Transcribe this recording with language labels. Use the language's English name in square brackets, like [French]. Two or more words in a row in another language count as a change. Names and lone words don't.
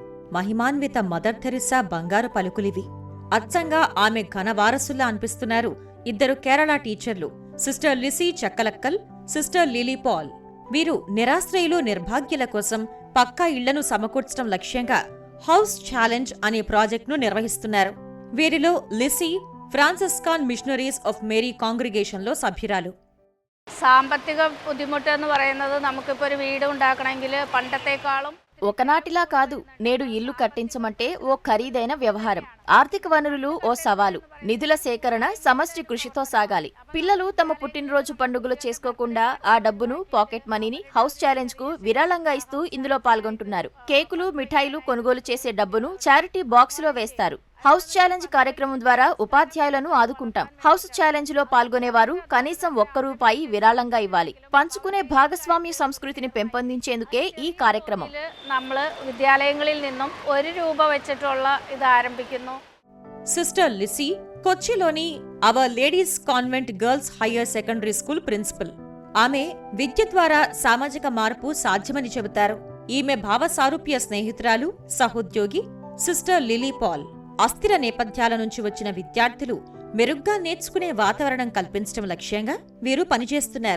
[Telugu] మహిమాన్విత మదర్ థెరిస్సా బంగారు పలుకులివి. అచ్చంగా ఆమె ఘనవారసుల్లా అనిపిస్తున్నారు ఇద్దరు కేరళ టీచర్లు, సిస్టర్ లిసీ చక్కలక్కల్, సిస్టర్ లిలీ పాల్. వీరు నిరాశ్రయులు, నిర్భాగ్యుల కోసం పక్కా ఇళ్లను సమకూర్చడం లక్ష్యంగా హౌస్ ఛాలెంజ్ అనే ప్రాజెక్టును నిర్వహిస్తున్నారు. వీరిలో లిసీ ఫ్రాన్సిస్కాన్ మిషనరీస్ ఆఫ్ మేరీ కాంగ్రిగేషన్‌లో సభ్యురాలు. [Malayalam] സാമ്പത്തിക ബുദ്ധിമുട്ട് എന്ന് പറയുന്നത് നമുക്കിപ്പോൾ ഒരു വീട് ഉണ്ടാക്കണമെങ്കിൽ പണ്ടത്തെക്കാളും [Telugu] ఒకనాటిలా కాదు. నేడు ఇల్లు కట్టించమంటే ఓ ఖరీదైన వ్యవహారం. ఆర్థిక వనరులు ఓ సవాలు. నిధుల సేకరణ సమష్టి కృషితో సాగాలి. పిల్లలు తమ పుట్టినరోజు పండుగలు చేసుకోకుండా ఆ డబ్బును, [English] pocket money [Telugu] హౌస్ ఛాలెంజ్ కు విరాళంగా ఇస్తూ ఇందులో పాల్గొంటున్నారు. కేకులు, మిఠాయిలు కొనుగోలు చేసే డబ్బును [English] charity box [Telugu] లో వేస్తారు. హౌస్ ఛాలెంజ్ కార్యక్రమం ద్వారా ఉపాధ్యాయులను ఆదుకుంటాం. హౌస్ ఛాలెంజ్ లో పాల్గొనేవారు కనీసం ₹1 విరాళంగా ఇవ్వాలి. పంచుకునే భాగస్వామ్య సంస్కృతిని పెంపొందించేందుకే ఈ కార్యక్రమం. [Malayalam] നമ്മൾ വിദ്യാലയങ്ങളിൽ നിന്നും ₹1 വെച്ചിട്ടുള്ള ഇത് ആരംഭിക്കുന്നു. [Telugu] సిస్టర్ లిసీ కొచ్చిలోని అవర్ లేడీస్ కాన్వెంట్ గర్ల్స్ హయ్యర్ సెకండరీ స్కూల్ ప్రిన్సిపల్. ఆమె విద్య ద్వారా సామాజిక మార్పు సాధ్యమని చెబుతారు. ఈమె భావ సారూప్య స్నేహితురాలు, సహోద్యోగి సిస్టర్ లిలీ పాల్. అస్థిర నేపథ్యాల నుంచి వచ్చిన విద్యార్థులు మెరుగ్గా నేర్చుకునే వాతావరణం కల్పించడం లక్ష్యంగా వీరు పనిచేస్తున్నారు.